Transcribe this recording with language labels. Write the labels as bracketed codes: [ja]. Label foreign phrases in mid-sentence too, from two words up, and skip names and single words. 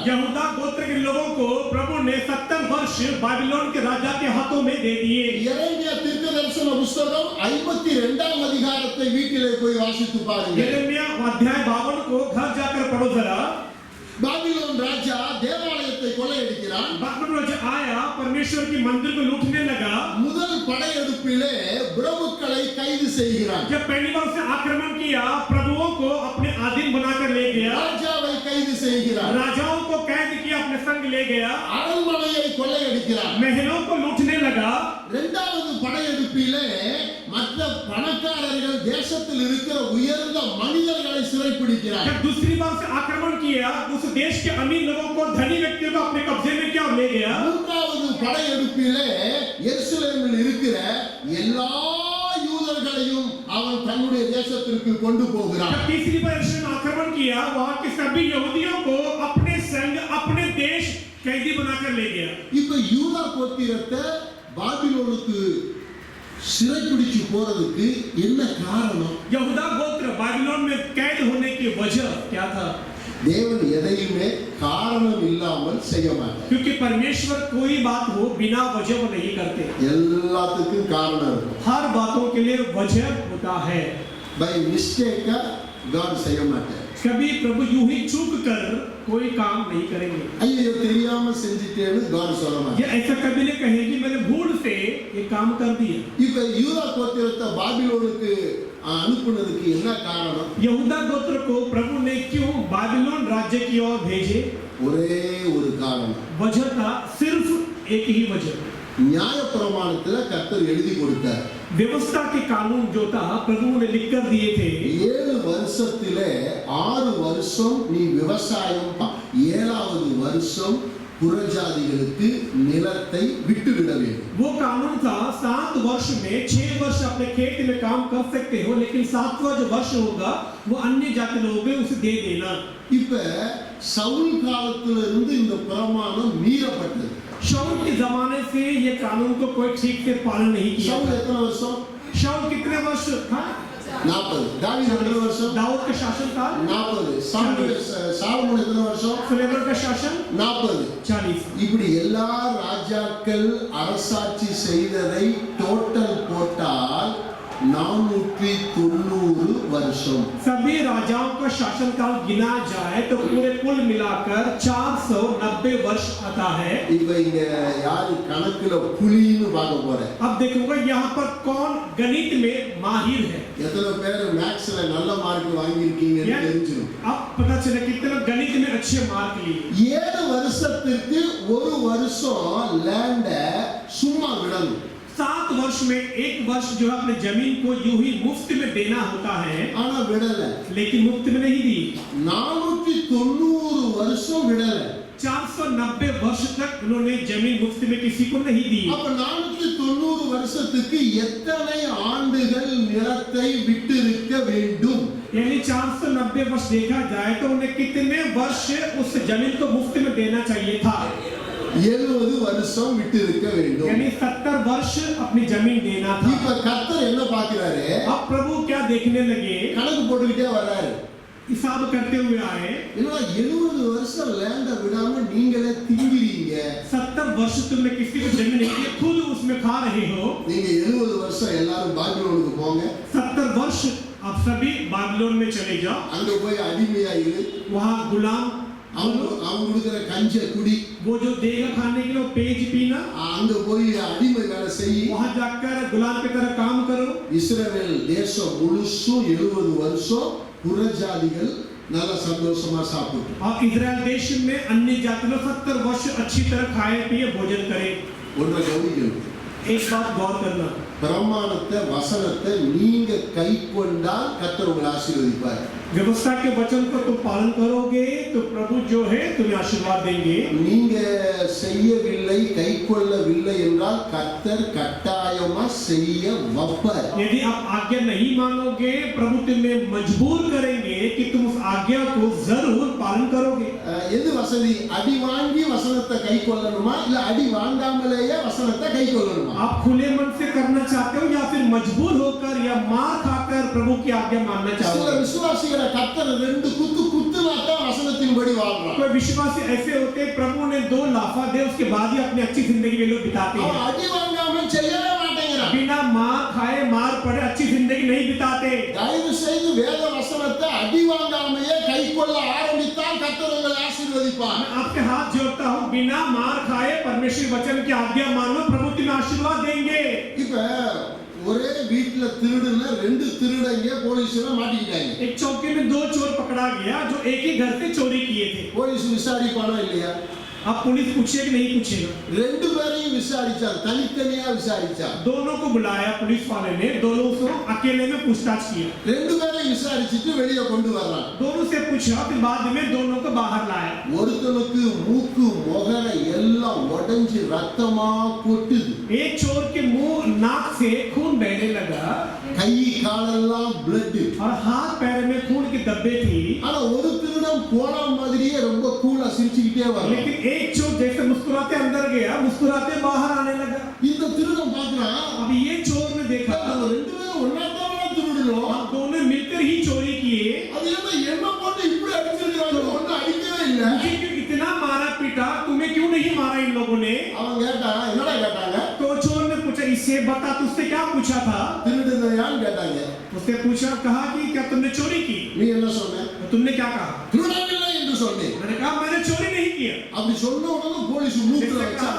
[hi] यहूदा गोत्र के लोगों को प्रभु ने 70 वर्ष बाबिलोन के राजा के हाथों में दे दिए। [ta] எரேமியா தீர்க்கதரிசன புத்தகம் 52ஆம் அதிகாரத்தை வீட்டிலே போய் வாசித்து பாருங்க. [hi] यिर्मयाह अध्याय 52 को घर जाकर पढ़ो जरा। [ta] பாபிலோன் ராஜா தேவாலயத்தை கொள்ளையடிக்கிறான். [hi] बाबिलोन राजा आया, परमेश्वर की मंदिर को लूटने लगा। [ta] முதல் படையெடுப்பிலே பிரபுக்களை கைது செய்கிறான். [hi] जब पहली बार से आक्रमण किया, प्रभुओं को अपने अधीन बनाकर ले गया। [ta] ராஜாவை கைது செய்கிறான். [hi] राजाओं को कैद किया, अपने संग ले गया। [ta] அரண்மனையை கொள்ளையடிக்கிறான். [hi] महलों को लूटने लगा। [ta] இரண்டாவது படையெடுப்பிலே மற்ற பணக்காரர்கள் தேசத்தில் இருக்கிற உயர்ந்த மனிதர்களை சிறைப்பிடிக்கிறார். [hi] जब दूसरी बार से आक्रमण किया, उस देश के अमीर लोगों को, धनी व्यक्तियों को अपने कब्जे में किया और ले गया। [ta] மூன்றாவது படையெடுப்பிலே எருசலேமில் இருக்கிற எல்லா யூதர்களையும் அவன் தன்னுடைய தேசத்திற்கு கொண்டு போகிறான். [hi] जब तीसरी बार यीशु ने आक्रमण किया, वहां के सभी यहूदियों को अपने संग अपने देश कैदी बनाकर ले गया। [ta] இப்ப யூதா கோத்திரத்தை பாபிலோனுக்கு சிறைப்பிடிச்சு போறதுக்கு என்ன காரணம்? [hi] यहूदा गोत्र बाबिलोन में कैद होने की वजह क्या था? [ta] தேவன் எதையுமே காரணம் இல்லாமல் செய்ய மாட்டார். [hi] क्योंकि परमेश्वर कोई बात हो बिना वजह वो नहीं करते। [ta] எல்லாத்துக்கும் காரணம் இருக்கும். [hi] हर बातों के लिए वजह होता है। [en] by mistake [ta] காட் செய்ய மாட்டார். [hi] कभी प्रभु यूं ही चूक कर कोई काम नहीं करेंगे। [ta] ஐயோ தெரியாம செஞ்சிட்டேன்னு காட் சொல்ல மாட்டார். [hi] ये ऐसा कभी नहीं कहेंगे मैंने भूल से ये काम कर दिया। [ta] இப்ப யூதா கோத்திரத்தை பாபிலோனுக்கு அனுப்புனதுக்கு என்ன காரணம்? [hi] यहूदा गोत्र को प्रभु ने क्यों बाबिलोन राज्य की ओर भेजे? [ta] ஒரே ஒரு காரணம். [hi] वजह था सिर्फ एक ही वजह। [ta] நியாயப்பிரமாணத்துல கர்த்தர் எழுதி கொடுத்தார். [hi] व्यवस्था के कानून जो था प्रभु ने लिख कर दिए थे। [ta] 7 வருஷத்திலே 6 வருஷம் நீ விவசாயம், 7வது வருஷம் புறஜாதிகளுக்கு நிலத்தை விட்டுவிட வேண்டும். [hi] वो कानून था 7 वर्ष में 6 वर्ष अपने खेत में काम कर सकते हो, लेकिन 7वां जो वर्ष होगा वो अन्य जाति लोगों को उसे दे देना। [ta] இப்ப சவுல் காலத்துல இருந்து இந்த பிரமாணம் மீறப்பட்டது. [hi] शाऊल के जमाने से ये कानून को कोई ठीक से पालन नहीं किया। [ta] சவுல் எத்தனை வருஷம்? [hi] शाऊल कितने वर्ष था? [ta] 40. தாவீது எத்தனை வருஷம்? [hi] दाऊद का शासन काल [ta] 40. சாலமோன் எத்தனை வருஷம்? [hi] सुलेमान का शासन [ta] 40. [hi] 40। [ta] இப்படி எல்லா ராஜாக்கள் அரசாட்சி செய்ததை டோட்டல் போட்டால் 490 வருஷம். [hi] सभी राजाओं का शासन काल गिना जाए तो पूरे कुल मिलाकर 490 वर्ष आता है। [ta] இப்ப இங்க யாரு கணக்குல புலின்னு பார்க்க போறேன். [hi] अब देखूंगा यहाँ पर कौन गणित में माहिर है। [ta] எத்தனை பேர் மேக்ஸ்ல நல்ல மார்க் வாங்கியிருக்கீங்கன்னு தெரிஞ்சிடும். [hi] अब पता चले कितने गणित में अच्छे मार्क लिए। [ta] 7 வருஷத்துக்கு ஒரு வருஷம் லேண்ட சும்மா விடணும். [hi] 7 वर्ष में एक वर्ष जो है अपने जमीन को यूं ही मुफ्त में देना होता है, [ta] ஆனா விடல. [hi] लेकिन मुफ्त में नहीं दी। [ta] 490 வருஷம் விடல. [hi] 490 वर्ष तक उन्होंने जमीन मुफ्त में किसी को नहीं दी। [ta] அப்ப 490 வருஷத்துக்கு எத்தனை ஆண்டுகள் நிலத்தை விட்டிருக்க வேண்டும்? [hi] यानी 490 वर्ष देखा जाए तो उन्हें कितने वर्ष उस जमीन को मुफ्त में देना चाहिए था? [ta] 70 வருஷம் விட்டிருக்க வேண்டும். [hi] यानी 70 वर्ष अपनी जमीन देना था। [ta] இப்ப கர்த்தர் என்ன பார்க்கிறாரு? [hi] अब प्रभु क्या देखने लगे? [ta] கணக்கு போட்டுக்கிட்டே வர்றாரு. [hi] हिसाब करते हुए आए, [ta] என்னடா 70 வருஷம் லேண்ட விடாம நீங்களே திங்கிறீங்க. [hi] 70 वर्ष तुमने किसी को जमीन नहीं दी, खुद उसमें खा रहे हो। [ta] நீங்க 70 வருஷம் எல்லாரும் பாபிலோனுக்கு போங்க. [hi] 70 वर्ष आप सभी बाबिलोन में चले जाओ, [ta] அங்க போய் அடிமையா இரு. [hi] वहाँ गुलाम, [ta] அவங்க கொடுக்கிற கஞ்ச குடி. [hi] वो जो देगा खाने के लिए वो पेज पीना, [ta] அங்க போய் அடிமை வேலை செய். [hi] वहाँ जाकर गुलाम की तरह काम करो। [ta] இஸ்ரவேல் தேசம் முழுசும் 70 வருஷம் புறஜாதிகள் நல்ல சந்தோஷமா சாப்பிட்டு. [hi] और इजराइल देश में अन्य जाति लोग 70 वर्ष अच्छी तरह खाए पिए भोजन करें। [ta] ஒன்றை கவனிக்கணும். [hi] एक बात गौर करना, [ta] பிரமாணத்தை வசனத்தை நீங்க கை கொண்டால் கர்த்தர் உங்களை ஆசீர்வதிப்பார். [hi] व्यवस्था के वचन को तुम पालन करोगे तो प्रभु जो है तुम्हें आशीर्वाद देंगे। [ta] நீங்க செய்யவில்லை கை கொள்ளவில்லை என்றால் கர்த்தர் கட்டாயமா செய்ய வைப்பார். [hi] यदि आप आज्ञा नहीं मानोगे प्रभु तुम्हें मजबूर करेंगे कि तुम उस आज्ञा को जरूर पालन करोगे। [ta] எது வசதி? அடி வாங்கி வசனத்தை கை கொள்ளணுமா இல்ல அடி வாங்காமலேயே வசனத்தை கை கொள்ளணுமா? [hi] आप खुले मन से करना चाहते हो या फिर मजबूर होकर या मार खाकर प्रभु की आज्ञा मानना [ta] சில [hi] चाहोगे? [ta] விசுவாசிகளை கர்த்தர் 2 குத்து குத்துனாதான் வசனத்தின்படி வாழ்றான். [hi] कोई विश्वासी ऐसे होते हैं प्रभु ने 2 लाफा दे उसके बाद ही अपनी अच्छी जिंदगी वे लोग बिताते [ta] அவன் [hi] हैं। [ta] அடி வாங்காம செய்யவே மாட்டேங்கிறான். [hi] बिना मार खाए मार पड़े अच्छी जिंदगी नहीं बिताते। [ta] தயவு செய்து வேத வசனத்தை அடி வாங்காமையே கை கொள்ள ஆரம்பித்தால் கர்த்தர் உங்களை ஆசீர்வதிப்பார். [hi] मैं आपके हाथ जोड़ता हूँ, बिना मार खाए परमेश्वर वचन की आज्ञा मानो, प्रभु तुम्हें आशीर्वाद देंगे। [ta] இப்ப ஒரே வீட்ல திருடுன 2 திருடங்க போலீஸ்ல மாட்டிக்கிட்டாங்க. [hi] एक चौकी में 2 चोर पकड़ा गया जो एक ही घर से चोरी किए थे। [ta] போலீஸ் விசாரிப்பானா இல்லையா? [hi] अब पुलिस पूछेगा कि नहीं पूछेगा? [ta] 2 பேரையும் விசாரிச்சார், தனித்தனியா விசாரிச்சார். [hi] दोनों को बुलाया पुलिस वाले ने, दोनों को अकेले में पूछताछ किया। [ta] 2 பேரையும் விசாரிச்சிட்டு வெளிய கொண்டு வர்றான். [hi] दोनों से पूछा, फिर बाद में दोनों को बाहर लाया। [ta] ஒருத்தனுக்கு மூக்கு முகர எல்லாம் உடைஞ்சு ரத்தமா கொட்டுது. [hi] एक चोर के मुंह नाक से खून बहने लगा [ta] கை காலெல்லாம் blood. [hi] और हाथ पैर में खून की धब्बे थी। [ta] ஆனா ஒரு திருடன் போன மாதிரியே ரொம்ப கூலா சிரிச்சுக்கிட்டே வரான். [hi] लेकिन एक चोर जैसे मुस्कुराते अंदर गया, मुस्कुराते बाहर आने लगा। [ta] இந்த திருடன் பார்க்கறான், [hi] अब ये चोर ने देखा [ta] நம்ம 2 பேரும் ஒண்ணாதான் திருடுறோம். [hi] हम दोनों मिलकर ही चोरी किए, [ta] அது என்ன போட்டு இப்படி அடிச்சிருக்காங்க? ஒண்ணு அடிக்கவே இல்ல. [hi] मुझे क्यों इतना मारा पीटा, तुम्हें क्यों नहीं मारा इन लोगों ने? [ta] அவன் கேட்டான், என்னடா கேட்டாங்க? [hi] तो चोर ने पूछा, इससे बता तुझसे क्या पूछा था? [ta] திருடுனையான்னு கேட்டாங்க. [hi] उसने पूछा, कहा कि क्या तुमने चोरी की? [ta] நீ என்ன சொன்ன? [hi] तो तुमने क्या कहा? [ta] திருடவில்லை என்று சொன்னேன். [hi] मैंने कहा मैंने चोरी नहीं किया। [ta] அப்படி சொன்ன உடனே போலீஸ் மூக்குல [hi] इसने [ta] வச்சாங்க.